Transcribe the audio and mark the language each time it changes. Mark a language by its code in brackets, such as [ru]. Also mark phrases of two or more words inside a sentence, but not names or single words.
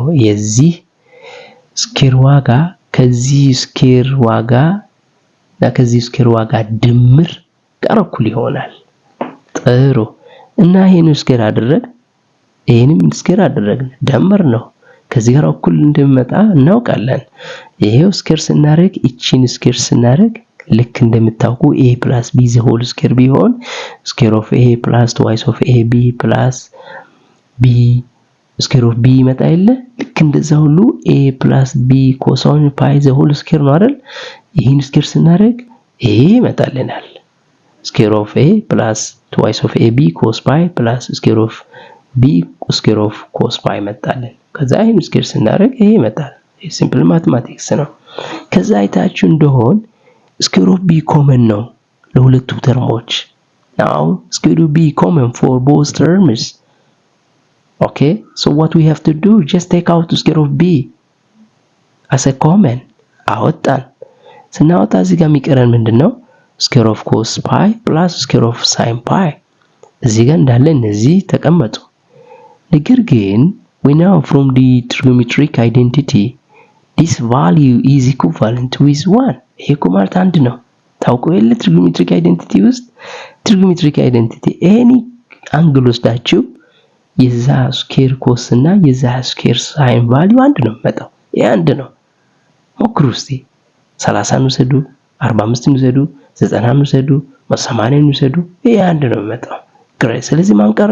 [am] የዚህ ስኬር ዋጋ ከዚህ ስኬር ዋጋ እና ከዚህ ስኬር ዋጋ ድምር ጋር እኩል ይሆናል። ጥሩ እና ይሄን ስኬር አደረግ ይሄንም ስኬር አደረግን ደምር ነው ከዚህ ጋር እኩል እንደሚመጣ እናውቃለን። ይሄው ስኬር ስናደርግ እቺን ስኬር ስናደርግ ልክ እንደምታውቁ [en] a + b the whole square [am] ቢሆን [en] square of a plus twice of ab plus b square of b [am] ይመጣ የለ ልክ እንደዛ ሁሉ [en] a plus b cosine pi the whole square [am] ነው አይደል? ይሄን ስኬር ስናደርግ ይሄ ይመጣልናል። [en] square of a plus twice of ab cos pi plus square of b square of cos pi [am] ይመጣልን። ከዛ ይሄን ስኬር ስናደርግ ይሄ ይመጣል። [en] simple mathematics [am] ነው። ከዛ አይታችሁ እንደሆን [en] square of b common [am] ነው ለሁለቱ ተርሞች። [en] now square of b common for both terms. okay, so what we have to do, just take out the square of b as a common. [am] አወጣን። ስናወጣ እዚህ ጋር የሚቀረን ምንድነው? [en] square of cos pi plus square of sin pi [am] እዚህ ጋር እንዳለ እነዚህ ተቀመጡ። ነገር ግን [en] we know from the trigonometric identity this value is equivalent with 1. [am] ይሄ እኮ ማለት አንድ ነው። ታውቁ የለ [en] trigonometric identity [am] ውስጥ [en] trigonometric identity any [am] አንግል ወስዳችሁ የዛ ስኬር ኮስ እና የዛ ስኬር ሳይን ቫልዩ አንድ ነው የሚመጣው። ይሄ አንድ ነው። ሞክሩ እስቲ 30 ውሰዱ፣ 45 ውሰዱ፣ 90 ውሰዱ፣ 80 ውሰዱ፣ ይሄ አንድ ነው የሚመጣው። ግሬት። ስለዚህ ማን ቀረ?